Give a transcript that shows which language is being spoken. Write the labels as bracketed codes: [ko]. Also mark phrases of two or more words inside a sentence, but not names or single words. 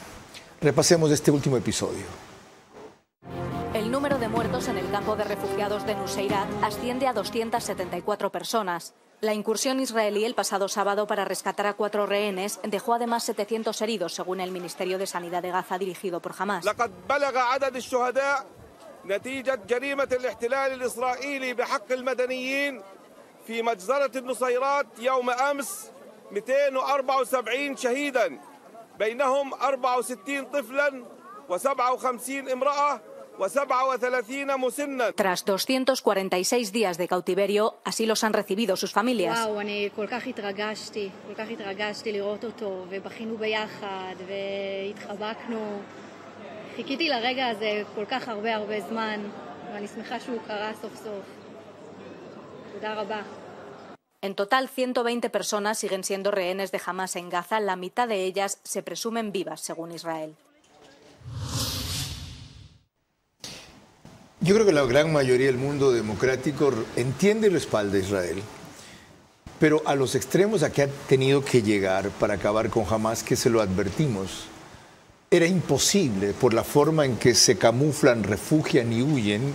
[es] Repasemos este último episodio. El número de muertos en el campo de refugiados de Nuseirat asciende a 274 personas. La incursión israelí el pasado sábado para rescatar a 4 rehenes dejó además 700 heridos, según el Ministerio de Sanidad de Gaza dirigido por Hamás. [ar] نتيجة جريمة الاحتلال الإسرائيلي بحق المدنيين في مجزرة النصيرات يوم أمس 274 شهيدا بينهم 64 طفلا و57 امرأة و37 مسنا. [es] Tras 246 días de cautiverio, así los han recibido sus familias. [he] וואו, אני כל כך התרגשתי לראות אותו, ובכינו ביחד, והתחבקנו. חיכיתי לרגע הזה כל כך הרבה זמן, ואני שמחה שהוא קרה סוף סוף. תודה רבה. [es] En total, 120 personas siguen siendo rehenes de Hamás en Gaza. La mitad de ellas se presumen vivas, según Israel. Yo creo que la gran mayoría del mundo democrático entiende y respalda a Israel, pero a los extremos a que ha tenido que llegar para acabar con Hamás, que se lo advertimos, era imposible por la forma en que se camuflan, refugian y huyen.